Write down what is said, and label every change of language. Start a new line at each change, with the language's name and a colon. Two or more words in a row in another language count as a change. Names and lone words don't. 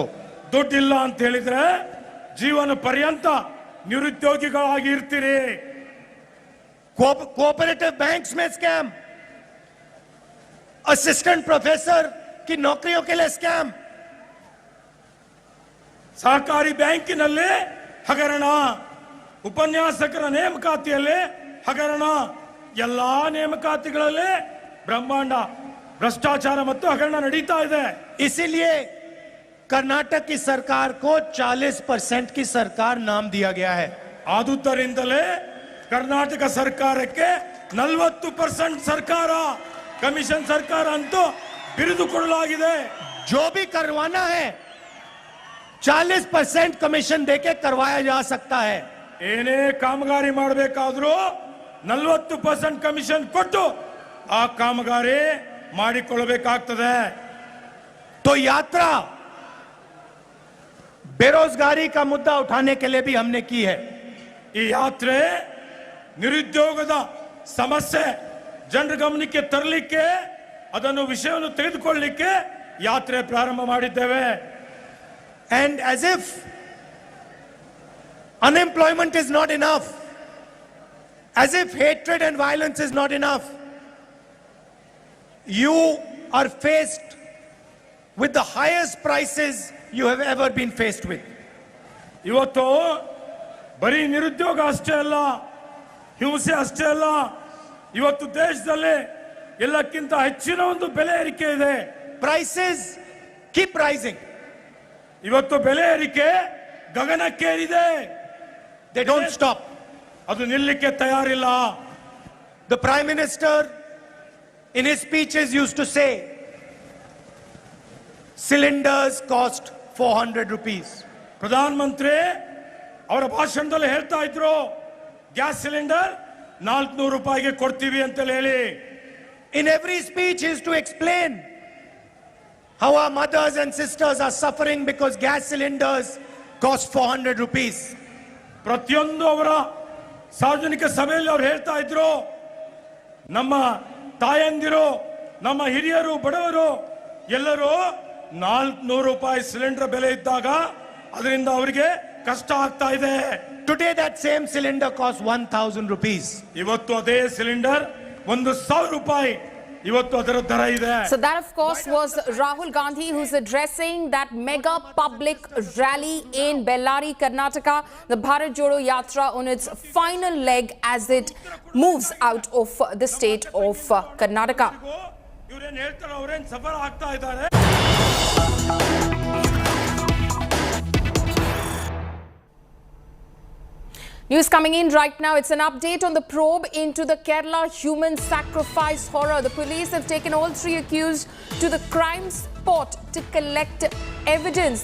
Kannada: ದುಡ್ಡಿಲ್ಲ ಅಂತ ಹೇಳಿದ್ರೆ ಜೀವನ ಪರ್ಯಂತ ನಿರುದ್ಯೋಗಿಗಳಾಗಿ ಇರ್ತೀರಿ.
English: cooperative banks
Hindi: में स्कैम,
English: assistant professor
Hindi: की नौकरियों के लिए स्कैम,
Kannada: ಸಹಕಾರಿ ಬ್ಯಾಂಕಿನಲ್ಲಿ ಹಗರಣ, ಉಪನ್ಯಾಸಕರ ನೇಮಕಾತಿಯಲ್ಲಿ ಹಗರಣ, ಎಲ್ಲಾ ನೇಮಕಾತಿಗಳಲ್ಲಿ ಬ್ರಹ್ಮಾಂಡ ಭ್ರಷ್ಟಾಚಾರ ಮತ್ತು ಹಗರಣ ನಡೀತಾ ಇದೆ.
Hindi: इसीलिए कर्नाटक की सरकार को 40% की सरकार नाम दिया गया है.
Kannada: ಆದುದರಿಂದಲೇ ಕರ್ನಾಟಕ ಸರ್ಕಾರಕ್ಕೆ 40% ಸರ್ಕಾರ, ಕಮಿಷನ್ ಸರ್ಕಾರ ಅಂತೂ ಬಿರುದು ಕೊಡಲಾಗಿದೆ.
Hindi: जो भी करवाना है 40% कमीशन देके करवाया जा सकता है.
Kannada: ಏನೇ ಕಾಮಗಾರಿ ಮಾಡಬೇಕಾದ್ರೂ 40% ಕಮಿಷನ್ ಕೊಟ್ಟು ಆ ಕಾಮಗಾರಿ ಮಾಡಿಕೊಳ್ಳಬೇಕಾಗ್ತದೆ.
Hindi: तो यात्रा बेरोजगारी का मुद्दा उठाने के लिए भी हमने की है.
Kannada: ಈ ಯಾತ್ರೆ ನಿರುದ್ಯೋಗದ ಸಮಸ್ಯೆ ಜನರ ಗಮನಕ್ಕೆ ತರಲಿಕ್ಕೆ, ಅದನ್ನು ವಿಷಯವನ್ನು ತೆಗೆದುಕೊಳ್ಳಲಿಕ್ಕೆ ಯಾತ್ರೆ ಪ್ರಾರಂಭ ಮಾಡಿದ್ದೇವೆ.
English: And as if unemployment is not enough, as if hatred and violence is not enough, you are faced with the highest prices you have ever been faced with.
Kannada: ಇವತ್ತು ಬರೀ ನಿರುದ್ಯೋಗ ಅಷ್ಟೇ ಅಲ್ಲ, ಹಿಂಸೆ ಅಷ್ಟೇ ಅಲ್ಲ, ಇವತ್ತು ದೇಶದಲ್ಲಿ ಎಲ್ಲಕ್ಕಿಂತ ಹೆಚ್ಚಿನ ಒಂದು ಬೆಲೆ ಏರಿಕೆ ಇದೆ.
English: Prices keep rising.
Kannada: ಇವತ್ತು ಬೆಲೆ ಏರಿಕೆ ಗಗನಕ್ಕೇರಿದೆ.
English: They don't stop.
Kannada: ಅದು ನಿಲ್ಲಕ್ಕೆ ತಯಾರಿಲ್ಲ.
English: The Prime Minister in his speeches used to say cylinders cost 400 rupees.
Kannada: ಪ್ರಧಾನ ಮಂತ್ರಿ ಅವರ ಭಾಷಣದಲ್ಲಿ ಹೇಳ್ತಾ ಇದ್ರು,
English: gas cylinder
Kannada: 400 ರೂಪಾಯಿಗೆ ಕೊಡ್ತೀವಿ ಅಂತ ಹೇಳಿ.
English: In every speech he used to explain how our mothers and sisters are suffering because gas cylinders cost 400 rupees.
Kannada: ಪ್ರತಿಯೊಂದು ಅವರ ಸಾರ್ವಜನಿಕ ಸಭೆಯಲ್ಲಿ ಅವರು ಹೇಳ್ತಾ ಇದ್ರು, ನಮ್ಮ ತಾಯಂದಿರು, ನಮ್ಮ ಹಿರಿಯರು, ಬಡವರು ಎಲ್ಲರೂ 400 ರೂಪಾಯಿ ಸಿಲಿಂಡರ್ ಬೆಲೆ ಇದ್ದಾಗ ಅದರಿಂದ ಅವರಿಗೆ ಕಷ್ಟ ಆಗ್ತಾ ಇದೆ.
English: Today that same cylinder costs 1000 rupees.
Kannada: ಇವತ್ತು ಅದೇ ಸಿಲಿಂಡರ್ 1000 ರೂಪಾಯಿ ಇವತ್ತು ಅದರ ದರ ಇದೆ.
English: So that of course was Rahul Gandhi, who's addressing that mega public rally in Ballari, Karnataka, the Bharat Jodo Yatra on its final leg as it moves out of the state of Karnataka.
Kannada: ಇವರೇನು ಹೇಳ್ತಾರೆ, ಅವರೇನು ಸಫರ್ ಆಗ್ತಾ ಇದ್ದಾರೆ.
English: News coming in right now. It's an update on the probe into the Kerala human sacrifice horror. The police have taken all 3 accused to the crime spot to collect evidence.